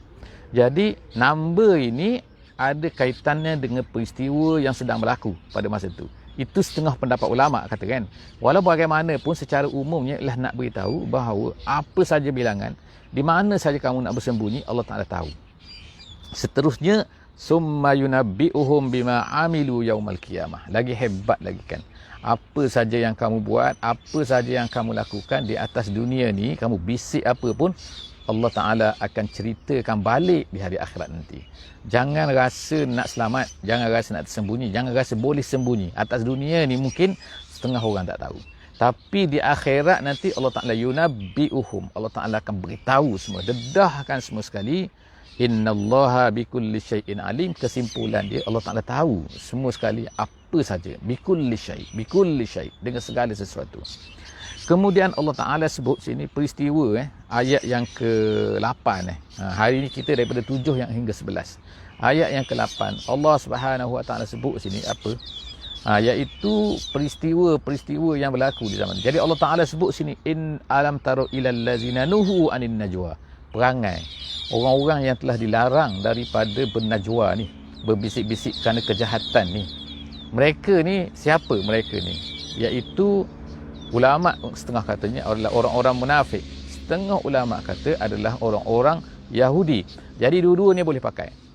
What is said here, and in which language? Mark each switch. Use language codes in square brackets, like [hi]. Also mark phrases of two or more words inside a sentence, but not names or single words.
[ms] Jadi nombor ini ada kaitannya dengan peristiwa yang sedang berlaku pada masa itu. Itu setengah pendapat ulama kata kan. Walau bagaimanapun secara umumnya ialah nak beritahu bahawa apa saja bilangan, di mana saja kamu nak bersembunyi, Allah Ta'ala tahu. Seterusnya, [ar] ثم ينبئهم بما عملوا يوم القيامة. [ms] Lagi hebat lagi kan. Apa saja yang kamu buat, apa saja yang kamu lakukan di atas dunia ni, kamu bisik apa pun, Allah Ta'ala akan ceritakan balik di hari akhirat nanti. Jangan rasa nak selamat, jangan rasa nak tersembunyi, jangan rasa boleh sembunyi. Atas dunia ni mungkin setengah orang tak tahu. Tapi di akhirat nanti Allah Ta'ala yunabbi'uhum. Allah Ta'ala akan beritahu semua, dedahkan semua sekali. [ar] إن الله بكل شيء عليم. [ms] Kesimpulan dia, Allah Ta'ala tahu semua sekali apa saja. [ar] بكل شيء', [ms] dengan segala sesuatu. Kemudian Allah Ta'ala sebut sini peristiwa ayat yang ke-8 hari ini kita daripada 7 yang hingga 11. Ayat yang ke-8 Allah Subhanahu Wa Ta'ala sebut sini apa? Iaitu peristiwa-peristiwa yang berlaku di zaman. Jadi Allah Ta'ala sebut sini, [ar] إن ألم تر إلى الذين نهوا عن النجوى. [ms] Perangai orang-orang yang telah dilarang daripada bernajwa ni, berbisik-bisik kerana kejahatan ni. Mereka ni siapa mereka ni? Iaitu ulama setengah katanya adalah orang-orang munafik. Setengah ulama kata adalah orang-orang Yahudi. Jadi dua-dua ni boleh pakai.